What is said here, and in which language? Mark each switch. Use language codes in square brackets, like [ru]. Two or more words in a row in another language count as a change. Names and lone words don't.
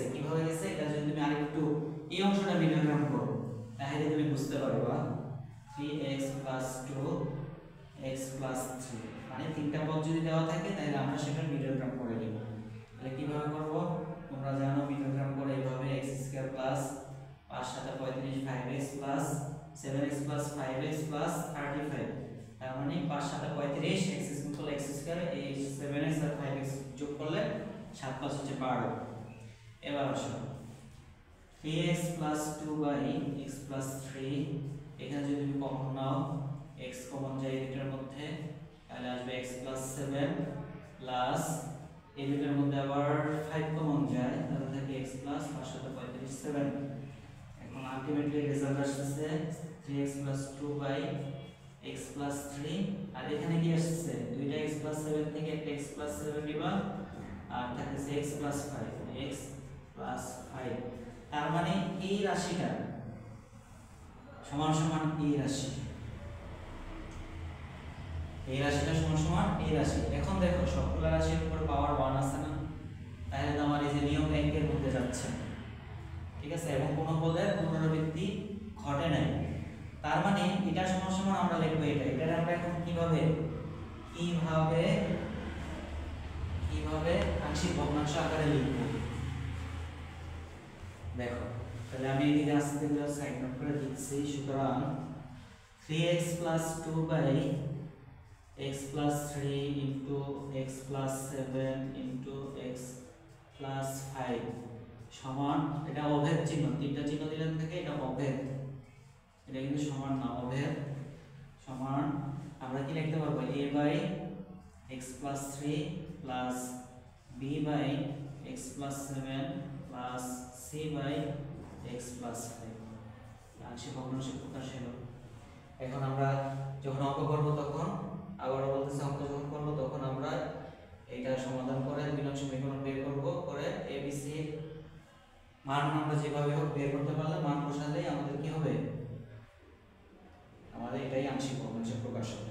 [bn] কিভাবে গেছে এটা যদি তুমি আরেকটু এই অংশটা মিডলগ্রাম করো তাহলে তুমি বুঝতে পারবা। 3x 2 x 3, মানে তিনটা পদ যদি দেওয়া থাকে তাহলে আমরা সেটা মিডলগ্রাম করে দেব। তাহলে কিভাবে করব তোমরা জানো, মিডলগ্রাম করে এইভাবে [en] x square plus 5 7 35 5x plus 7x plus 5x plus 35, [bn] তার মানে 5 7 35, [en] x simple x square, [bn] এই 7x আর 5x যোগ করলে 7 প্লাস হচ্ছে 12। এবার আসো [en] 3x plus 2/x plus 3, [bn] এখানে যদি তুমি কমন নাও x কমন যায় এই দুটোর মধ্যে, তাহলে আসবে [en] x plus 7 [bn] প্লাস এই দুটোর মধ্যে আবার 5 কমন যায়, তাহলে থাকে [en] x plus 5 7 7। [bn] এখন আলটিমেটলি রেজাল্ট আসছে [en] 3x plus 2/x plus 3, [bn] আর এখানে কি আসছে দুইটা [en] x plus 7 [bn] থেকে একটা [en] x plus 7 [bn] নিবা, আর থাকছে [en] x plus 5, x plus 5। [bn] তার মানে এই রাশিটা সমান সমান এই রাশি, এই রাশিটা সমান সমান এই রাশি। এখন দেখো সবগুলো রাশির উপর পাওয়ার 1 আছে না, তাহলে তো আমার এই যে নিয়ম একের মধ্যে যাচ্ছে, ঠিক আছে, এবং কোনো পদের পুনরাবৃত্তি ঘটে নাই। তার মানে এটা সমান সমান আমরা লিখবো এটা আমরা এখন কিভাবে আংশিক ভগ্নাংশ আকারে লিখবো দেখো। তাহলে আমি এদিকে আস্তে করে [en] side note [bn] করে দিচ্ছি। সুতরাং [en] 3x plus 2/x plus 3 into x [bn] plus 7 into x [en] plus 5 [bn] সমান, এটা অভেদ চিহ্ন, তিনটা চিহ্ন দিলেন থেকে এটা অভেদ, এটা কিন্তু সমান না, অভেদ সমান আমরা কি লিখতে পারবো [en] a/x plus 3 plus b/x plus 7 plus c/x plus 5 [bn] আংশিক ভগ্নাংশ প্রকাশ হলো। এখন আমরা যখন অঙ্ক করব তখন আবার বলতেছি, অঙ্ক যখন করব তখন আমরা এটা সমাধান করে বিলম্ব সমীকরণ বের করব, করে abc এর মান আমরা যেভাবে হোক বের করতে পারলে মান বসালেই আমাদের কি হবে, আমাদের এটাই আংশিক ভগ্নাংশ প্রকাশ হবে।